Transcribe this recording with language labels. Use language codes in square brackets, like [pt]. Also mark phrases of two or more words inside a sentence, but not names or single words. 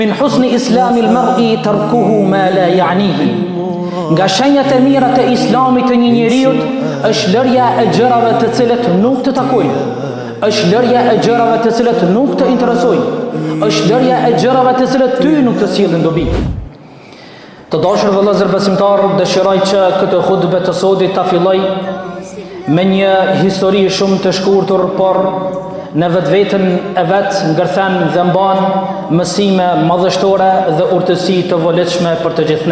[ar] من حسن إسلام المرء تركه ما لا يعنيه. [sq] Nga shenjat e mira të islamit të një njeriut është lërja e gjërave të cilët nuk të takojnë, është lërja e gjërave të cilët nuk të interesojnë, është lërja e gjërave të cilët ty nuk të sjellin dobi. Të dashur vëllezër besimtar, dëshiroj që këtë hutbë të sodit ta filloj me një histori shumë të shkurtër, por në vetveten e vet ngërthen dhe mban mësime madhështore dhe urtësi të volitshme për të gjithë ne.